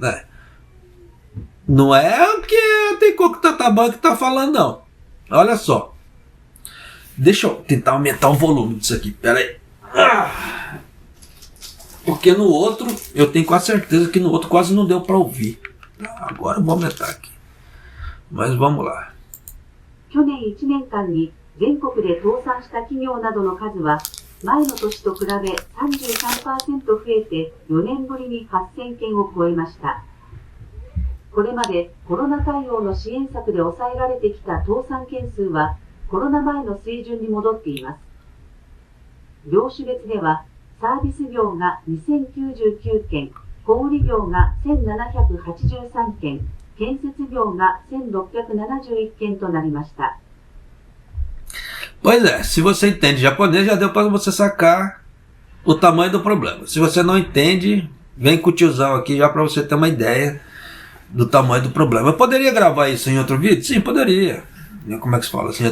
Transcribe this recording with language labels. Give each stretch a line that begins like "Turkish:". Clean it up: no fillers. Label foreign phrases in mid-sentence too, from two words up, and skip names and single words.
Portuguese: Não é o que tem coco que está falando, não. Olha só. Deixa eu tentar aumentar o volume disso aqui. Pera aí. Porque no outro, eu tenho quase certeza que no outro quase não deu para ouvir. Agora eu vou aumentar aqui. Mas vamos lá.
Japanese: 去年1年間に全国で倒産した企業などの数は前の年と比べ 33% 増えて4年ぶりに8000件を超えました。これまでコロナ対応の支援策で抑えられてきた倒産件数はコロナ前の水準に戻っています。業種別ではサービス業が2099件、小売業が1783件、建設業が1671件となりました。
Portuguese: Pois é, se você entende japonês, já deu para você sacar o tamanho do problema. Se você não entende, vem com o tiozão aqui já para você ter uma ideia do tamanho do problema. Eu poderia gravar isso em outro vídeo? Sim, poderia. Como é que se fala assim?